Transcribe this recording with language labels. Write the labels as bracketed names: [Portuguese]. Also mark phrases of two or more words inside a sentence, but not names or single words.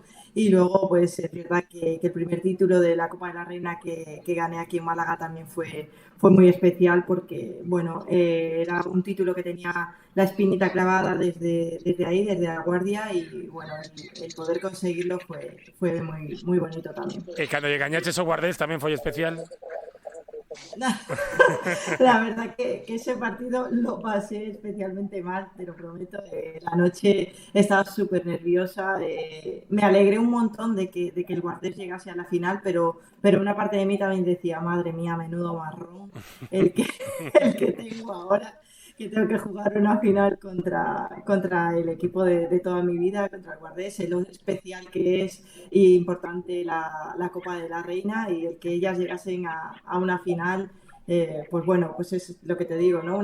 [Spanish] Y luego, pues es verdad que el primer título de la Copa de la Reina que gané aquí en Málaga también fue muy especial, porque, bueno, era un título que tenía la espinita clavada desde ahí, desde La Guardia, y bueno, el poder conseguirlo fue muy, muy bonito también. [Galician] Cando lle gañaches o Guardés tamén foi especial. [Spanish] La verdad que ese partido lo pasé especialmente mal, te lo prometo. La noche estaba súper nerviosa. Me alegré un montón de que el Guardés llegase a la final, pero una parte de mí también decía, madre mía, menudo marrón el que tengo ahora, que tengo que jugar una final contra el equipo de toda mi vida, contra el Guardés, lo especial que es y importante la Copa de la Reina, y el que ellas llegasen a una final, pues bueno, pues es lo que te digo, ¿no?